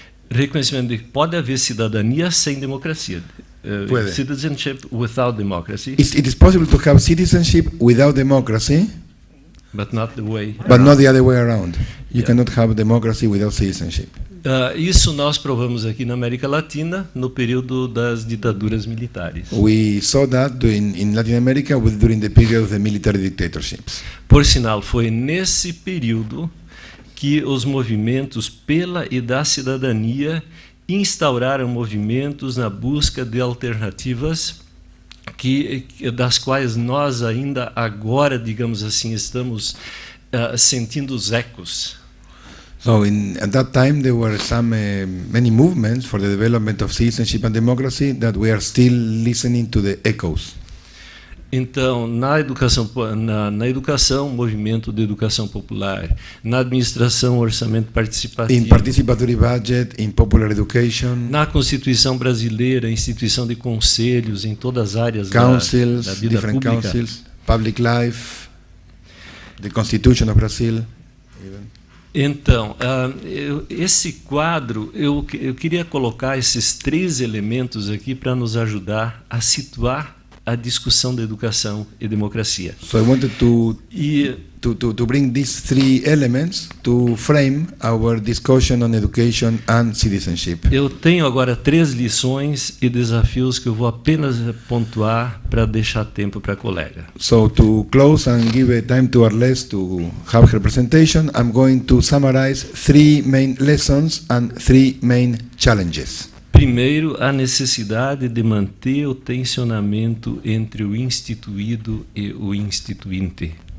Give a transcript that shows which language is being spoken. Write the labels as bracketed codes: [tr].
[pt] Reconhecimento de que pode haver cidadania sem democracia. [en] Citizenship without democracy. It is possible to have citizenship without democracy, but not the way. But not the other way around. You cannot have democracy without citizenship. [pt] Isso nós provamos aqui na América Latina no período das ditaduras militares. [en] We saw that in Latin America during the period of the military dictatorships. [pt] Por sinal, foi nesse período que os movimentos pela e da cidadania instauraram movimentos na busca de alternativas das quais nós ainda agora, digamos assim, estamos sentindo os ecos. [en] So at that time there were many movements for the development of citizenship and democracy that we are still listening to the echoes. [pt] Então, na educação, movimento de educação popular, na administração, orçamento participativo, [en] in participatory budget, in popular education, [pt] na Constituição brasileira, instituição de conselhos em todas as áreas [en] councils, [pt] da vida [en] different [pt] pública. [en] councils, public life, the Constitution of Brazil. [pt] Então, esse quadro, eu queria colocar esses 3 elementos aqui para nos ajudar a situar a discussão da educação e democracia. [en] So I wanted to bring these 3 elements to frame our discussion on education and citizenship. [pt] Eu tenho agora 3 lições e desafios que eu vou apenas pontuar para deixar tempo para a colega. [en] So to close and give a time to Arles to have her presentation, I'm going to summarize 3 main lessons and 3 main challenges. [pt] Primeiro, a necessidade de manter o tensionamento entre o instituído e o instituinte.